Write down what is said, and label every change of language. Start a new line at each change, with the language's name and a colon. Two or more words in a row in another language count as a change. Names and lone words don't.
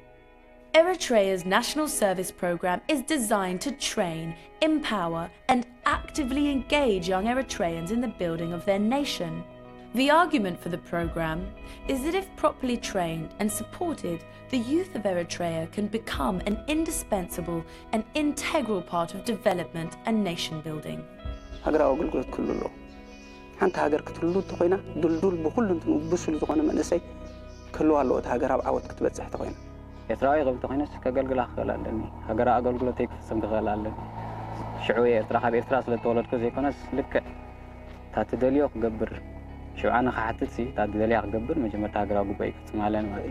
English: Eritrea's national service program is designed to train, empower, and actively engage young Eritreans in the building of their nation. The argument for the program is that if properly trained and supported, the youth of Eritrea can become an indispensable and integral part of development and nation building.
Tigrinya: ሃገራዊ ኣገልግሎት ክህሉ ኣለዎ። ሓንቲ ሃገር ክትህሉ ተኾይና ዱልዱል ብኩሉ ብሱል ዝኾነ መንእሰይ ክህልዋ ኣለዎ። እቲ ሃገር ኣብ ዓወት ክትበፅሕ ተኾይና ኤርትራዊ ቅብቲ ኮይነስ ከገልግላ ክኽእል ኣለኒ ሃገራዊ ኣገልግሎተይ ክፍፅም ክኽእል ኣለኒ ሽዑ ኤርትራ ካብ ኤርትራ ስለተወለድኩ ዘይኮነስ ልክዕ ታትደልዮ ክገብር ሽውዓነ ክሓትት ታትደልያ ክገብር መጀመርታ ሃገራዊ ጉባኤ ክፍፅም ኣለኒ ማለት እዩ።